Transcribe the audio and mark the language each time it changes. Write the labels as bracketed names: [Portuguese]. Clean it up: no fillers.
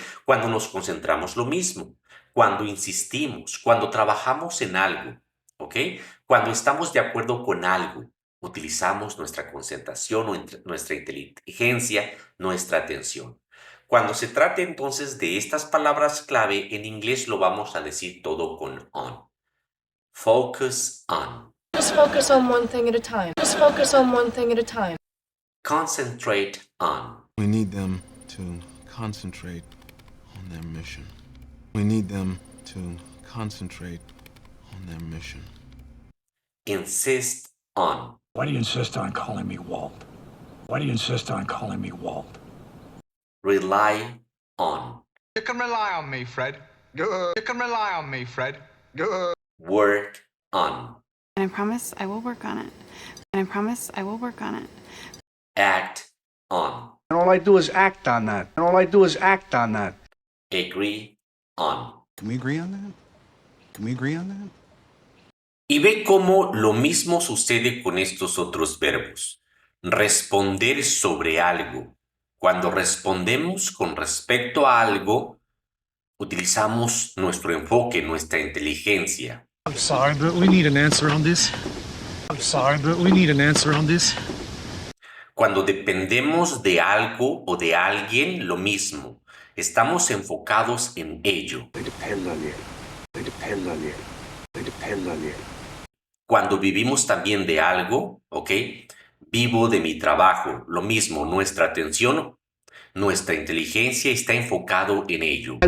[Spanish] Cuando nos concentramos lo mismo, cuando insistimos, cuando trabajamos en algo, ¿ok? Cuando estamos de acuerdo con algo, utilizamos nuestra concentración, nuestra inteligencia, nuestra atención. Cuando se trate entonces de estas palabras clave, en inglés lo vamos a decir todo con on. [English] Focus on. Just focus on one thing at a time. Just focus on one thing at a time. Concentrate on. We need them to concentrate on their mission. We need them to concentrate on their mission. Insist on. Why do you insist on calling me Walt? Why do you insist on calling me Walt? Rely on. You can rely on me, Fred. Good. You can rely on me, Fred. Good. Work on. And I promise I will work on it. And I promise I will work on it. Act on. And all I do is act on that. And all I do is act on that. Agree on. Can we agree on that? Can we agree on that? [Spanish] Y ve cómo lo mismo sucede con estos otros verbos. Responder sobre algo. Cuando respondemos con respecto a algo, utilizamos nuestro enfoque, nuestra inteligencia. [English] I'm sorry, but we need an answer on this. I'm sorry, but we need an answer on this. [Spanish] Cuando dependemos de algo o de alguien, lo mismo. Estamos enfocados en ello. [English] They depend on you. They depend on you. They depend on you. [Spanish] Cuando vivimos también de algo, ¿ok? Vivo de mi trabajo, lo mismo, nuestra atención, nuestra inteligencia está enfocado en ello.